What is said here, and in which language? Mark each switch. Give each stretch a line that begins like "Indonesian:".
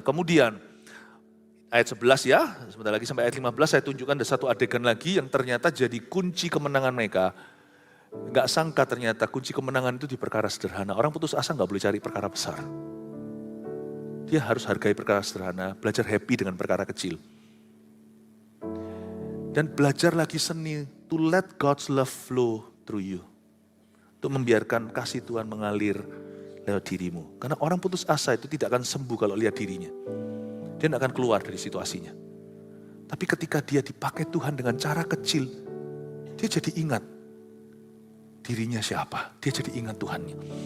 Indonesian: Kemudian, ayat 11 ya, sebentar lagi sampai ayat 15 saya tunjukkan ada satu adegan lagi yang ternyata jadi kunci kemenangan mereka. Enggak sangka ternyata kunci kemenangan itu di perkara sederhana. Orang putus asa enggak boleh cari perkara besar. Dia harus hargai perkara sederhana, belajar happy dengan perkara kecil. Dan belajar lagi seni,
English: to let God's love flow through you.
Indonesian: Untuk membiarkan kasih Tuhan mengalir lewat dirimu. Karena orang putus asa itu tidak akan sembuh kalau lihat dirinya. Dia tidak akan keluar dari situasinya. Tapi ketika dia dipakai Tuhan dengan cara kecil, dia jadi ingat dirinya siapa. Dia jadi ingat Tuhannya.